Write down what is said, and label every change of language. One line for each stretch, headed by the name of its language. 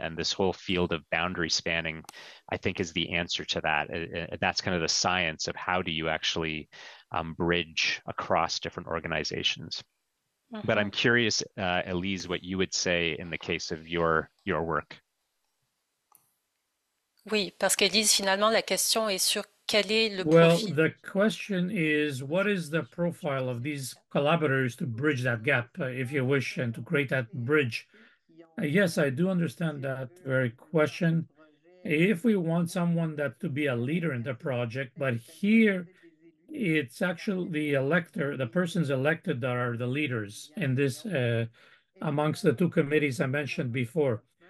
English: And this whole field of boundary spanning, I think, is the answer to that. That's kind of the science of how do you actually bridge across different organizations. But I'm curious, Elise, what you would say in the case of your work.
French: Oui, parce qu'Élise, finalement, la question est sur quel est le
English: well,
French: profil.
English: the question is, what is the profile of these collaborators to bridge that gap, if you wish, and to create that bridge? Yes, I do understand that very question. If we want someone that to be a leader in the project, but here it's actually the elector, the persons elected that are the leaders in this amongst the two committees I mentioned before.